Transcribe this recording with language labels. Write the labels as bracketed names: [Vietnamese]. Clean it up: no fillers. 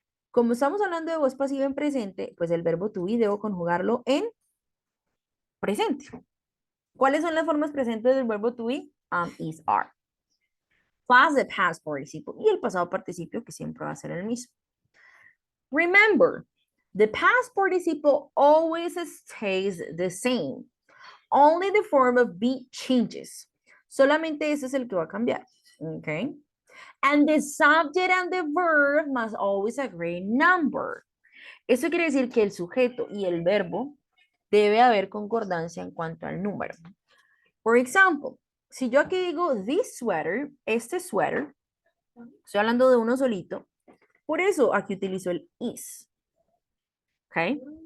[Spanish] Como estamos hablando de voz pasiva en presente, pues el verbo to be debo conjugarlo en presente. ¿Cuáles son las formas presentes del verbo to be? [English] Am, is, are. Plus the past participle [Spanish] y el pasado participio que siempre va a ser el mismo. [English] Remember, the past participle always stays the same. Only the form of be changes. [Spanish] Solamente ese es el que va a cambiar. [English] Okay. And the subject and the verb must always agree number. [Spanish] Eso quiere decir que el sujeto y el verbo debe haber concordancia en cuanto al número. Por ejemplo, si yo aquí digo [English] this sweater, [Spanish] este suéter, estoy hablando de uno solito, por eso aquí utilizo el is. ¿Ok?